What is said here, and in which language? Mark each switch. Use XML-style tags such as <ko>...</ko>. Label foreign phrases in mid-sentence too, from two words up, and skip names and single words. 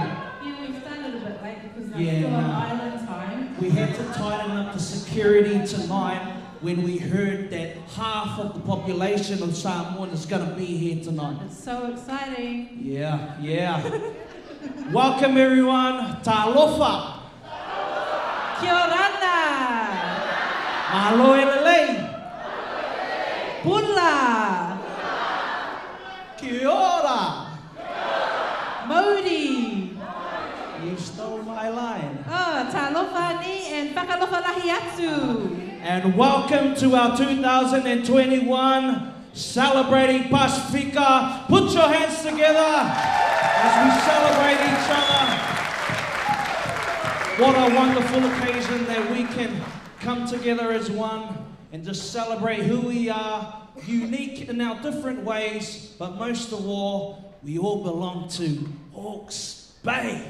<en>Yeah, we started a bit late because that's still on island time. We had to tighten up the security tonight when we heard that half of the population of Samoan is going to be here tonight. It's so exciting. Yeah. Welcome everyone.</en> <sm>Talofa.</sm> <rar>Kia orana.</rar> <to>Mahalo e lelei.</to> <fj>Pula.</fj> <mi>Kia ora.</mi> <gil>Mauri.</gil> <en>You stole my line.</en> <niu>Oh,</niu> <tvl>talofa ni</tvl> <niu>and whakalofa lahi atu.</niu> <en>And welcome to our 2021 celebrating Pasifika. Put your hands together as we celebrate each other. What a wonderful occasion that we can come together as one and just celebrate who we are, unique in our different ways, but most of all, we all belong to Hawke's Bay.</en>